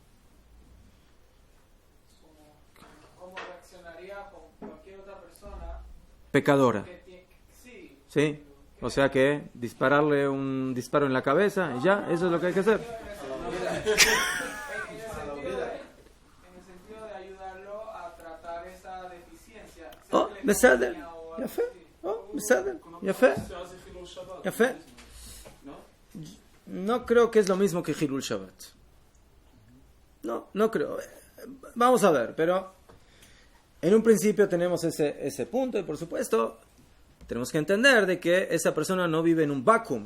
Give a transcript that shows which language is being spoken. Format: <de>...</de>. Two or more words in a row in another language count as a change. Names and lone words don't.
<es>¿Cómo reaccionaría con cualquier otra persona? Pecadora. Sí. ¿Sí? O sea que dispararle un disparo en la cabeza y ya, eso es lo que hay que hacer. En el sentido de ayudarlo a tratar esa deficiencia.</es> <he>Oh, בסדר, יפה, בסדר, יפה, יפה.</he> <es>No creo que es lo mismo que</es> <he>חילול שבת.</he> <es>No creo. Vamos a ver, pero en un principio tenemos ese punto y por supuesto tenemos que entender de que esa persona no vive en un vacuum.</es>